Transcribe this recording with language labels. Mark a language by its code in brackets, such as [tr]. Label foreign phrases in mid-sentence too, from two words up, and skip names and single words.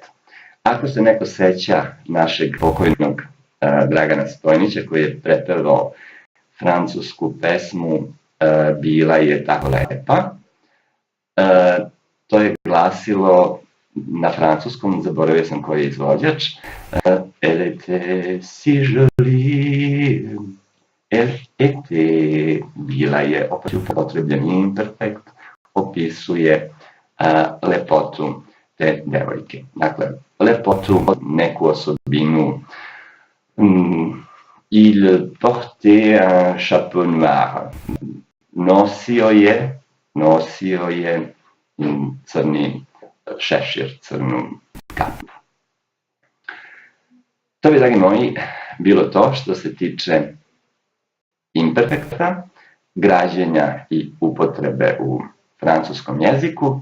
[sr] Ako se neko seća našeg pokojnog Dragana Stojnića, koji je prepevao francusku pesmu Bila je tako lepa, to je glasilo na francuskom, zaboravio sam koji je izvođač, [fr] Elle était si jolie, elle était, [sr] bila je, opet upotrebljen imperfekt, opisuje lepotu te devojke. Dakle, lepotu, neku osobinu, [fr] Il portait un chapeau noir. [sr] Nosio je crni šešir, crnu kapu. To bi, dragi moji, bilo to što se tiče imperfekta, građenja i upotrebe u francuskom jeziku.